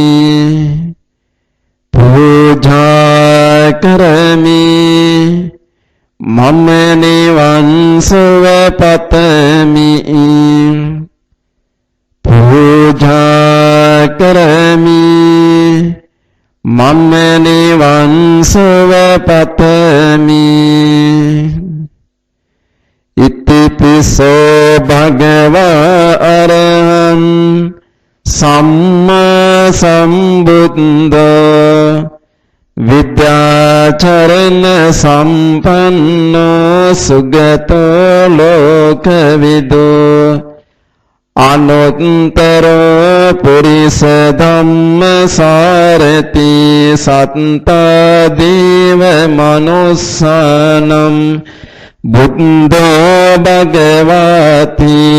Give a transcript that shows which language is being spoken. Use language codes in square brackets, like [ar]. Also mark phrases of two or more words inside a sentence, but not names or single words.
[si] පූජා කරමි මම නිවන් සුව පතමි පූජා කරමි මම නිවන් සුව පතමි [pi] ඉතිපිසෝ භගවා අරහං සම්මා සම්බුද්ධෝ විද්‍යාචරණ සම්පන්නෝ සුගතෝ ලෝකවිදෝ අනුත්තරෝ පුරිස ධම්මසාරති සත්තා දේව මනුස්සානම් බුද්ධෝ භගවති